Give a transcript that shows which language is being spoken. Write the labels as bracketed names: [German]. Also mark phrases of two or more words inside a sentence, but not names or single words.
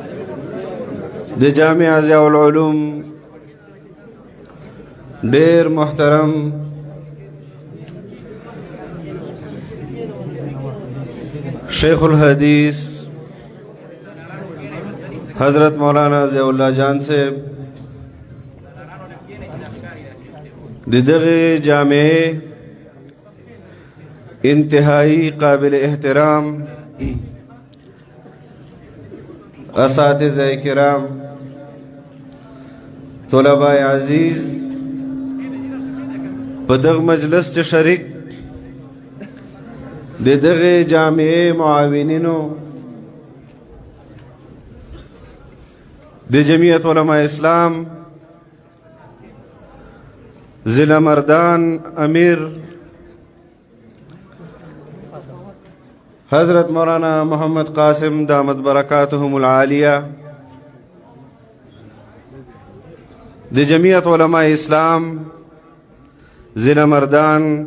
[Pashto] د جامع ضیاء العلوم ډیر محترم شیخ الحدیث حضرت مولانا ضیاء اللہ جان صاحب د دغه جامع [Urdu] انتہائی قابل احترام اساتذہ کرام طلباء عزیز [Pashto] په دغه مجلس چې شریک د دغه جامع معاونینو د جمعیت علماء اسلام ضلع مردان امیر حضرت مولانا محمد قاسم دامت برکاتهم العالیہ د جمعیت علماء اسلام ضلع مردان